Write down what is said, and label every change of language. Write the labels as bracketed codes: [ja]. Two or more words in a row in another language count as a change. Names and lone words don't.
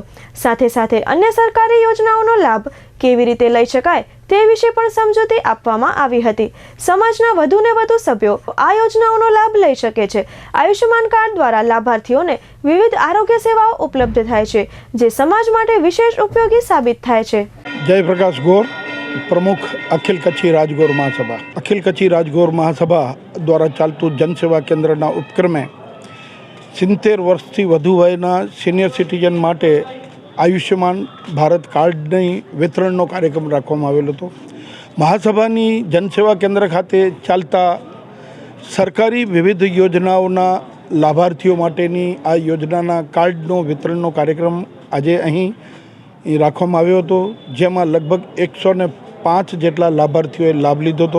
[gu] સાથે સાથે અન્ય સરકારી યોજનાઓનો લાભ કેવી રીતે લઈ શકાય તે વિશે પણ સમજૂતી આપવામાં આવી હતી। સમાજના વધુને વધુ સભ્યો આ યોજનાઓનો લાભ લઈ શકે છે। આયુષ્યમાન કાર્ડ દ્વારા લાભાર્થીઓને વિવિધ આરોગ્ય સેવાઓ ઉપલબ્ધ થાય છે, જે સમાજ માટે વિશેષ ઉપયોગી સાબિત થાય છે। જયપ્રકાશ ગૌર, પ્રમુખ અખિલ કચ્છી રાજગોર મહાસભા। અખિલ કચ્છી રાજગોર મહાસભા દ્વારા ચાલતું જનસેવા કેન્દ્રના ઉપક્રમે 70 વર્ષથી વધુ વયના સિનિયર સિટીઝન માટે આયુષ્યમાન ભારત કાર્ડની વિતરણનો કાર્યક્રમ રાખવામાં આવેલો હતો। મહાસભાની જનસેવા કેન્દ્ર ખાતે ચાલતા સરકારી વિવિધ યોજનાઓના લાભાર્થીઓ માટેની આ યોજનાના કાર્ડનો વિતરણનો કાર્યક્રમ આજે અહીં રાખવામાં આવ્યો હતો, જેમાં લગભગ 105 જેટલા લાભાર્થીઓએ લાભ લીધો હતો।